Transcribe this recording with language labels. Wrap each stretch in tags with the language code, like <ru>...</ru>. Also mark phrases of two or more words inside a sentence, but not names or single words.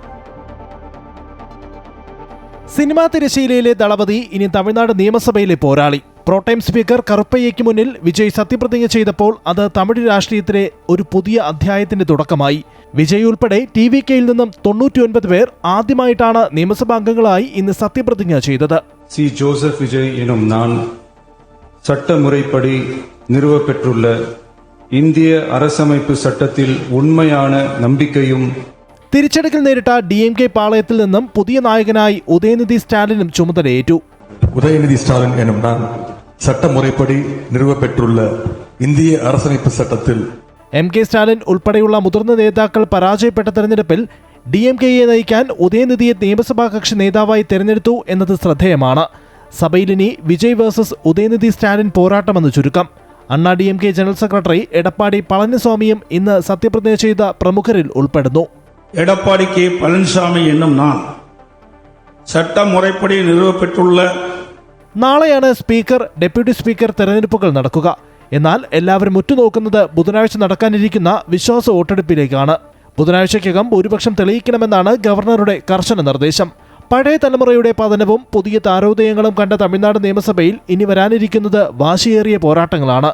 <ml>സിനിമാ തിരശ്ശീലയിലെ ദളപതി ഇനി തമിഴ്നാട് നിയമസഭയിലെ പോരാളി. പ്രോട്ടൈം സ്പീക്കർ കറുപ്പയ്യയ്ക്ക് മുന്നിൽ വിജയ് സത്യപ്രതിജ്ഞ ചെയ്തപ്പോൾ അത് തമിഴ് രാഷ്ട്രീയത്തിലെ ഒരു പുതിയ അധ്യായത്തിന്റെ തുടക്കമായി. വിജയ് ഉൾപ്പെടെ TVKയിൽ നിന്നും 99 പേർ ആദ്യമായിട്ടാണ് നിയമസഭാംഗങ്ങളായി ഇന്ന് സത്യപ്രതിജ്ഞ ചെയ്തത്. C.</ml> <ta>ஜோசப் விஜய் எனும் நான் சட்டமுறைப்படி நிறுவப்பெற்றுள்ள இந்திய அரசமைப்பு சட்டத்தில் உண்மையான நம்பிக்கையும்</ta> <ml>തിരിച്ചടിക്കൽ നേരിട്ട DMK പാളയത്തിൽ നിന്നും പുതിയ നായകനായി ഉദയനിധി സ്റ്റാലിനും ചുമതലയേറ്റു.</ml> <ta>உதயநிதி ஸ்டாலின் எனும் நான் சட்டமுறைப்படி நிறுவப்பெற்றுள்ள இந்திய அரசமைப்பு சட்டத்தில்</ta> <ml>MK സ്റ്റാലിൻ ഉൾപ്പെടെയുള്ള മുതിർന്ന നേതാക്കൾ പരാജയപ്പെട്ട തെരഞ്ഞെടുപ്പിൽ DMKയെ നയിക്കാൻ ഉദയനിധിയെ നിയമസഭാ കക്ഷി നേതാവായി തെരഞ്ഞെടുത്തു എന്നത് ശ്രദ്ധേയമാണ്. സഭയിലിനി വിജയ് വേഴ്സസ് ഉദയനിധി സ്റ്റാലിൻ പോരാട്ടമെന്ന് ചുരുക്കം. അണ്ണാ DMK ജനറൽ സെക്രട്ടറി എടപ്പാടി പളനിസ്വാമിയും ഇന്ന് സത്യപ്രതിജ്ഞ ചെയ്ത പ്രമുഖരിൽ ഉൾപ്പെടുന്നു.</ml> <ta>எடப்பாடி K. பழனிசாமி என்னும் நான் சட்டமுறைப்படி நிறுவப்பெற்றுள்ள</ta> <ml>നാളെയാണ് സ്പീക്കർ, ഡെപ്യൂട്ടി സ്പീക്കർ തെരഞ്ഞെടുപ്പുകൾ നടക്കുക. എന്നാൽ എല്ലാവരും ഉറ്റുനോക്കുന്നത് ബുധനാഴ്ച നടക്കാനിരിക്കുന്ന വിശ്വാസ വോട്ടെടുപ്പിലേക്കാണ്. ബുധനാഴ്ചയ്ക്കകം ഭൂരിപക്ഷം തെളിയിക്കണമെന്നാണ് ഗവർണറുടെ കർശന നിർദ്ദേശം. പഴയ തലമുറയുടെ പതനവും പുതിയ താരോദയങ്ങളും കണ്ട തമിഴ്നാട് നിയമസഭയിൽ ഇനി വരാനിരിക്കുന്നത് വാശിയേറിയ പോരാട്ടങ്ങളാണ്.</ml>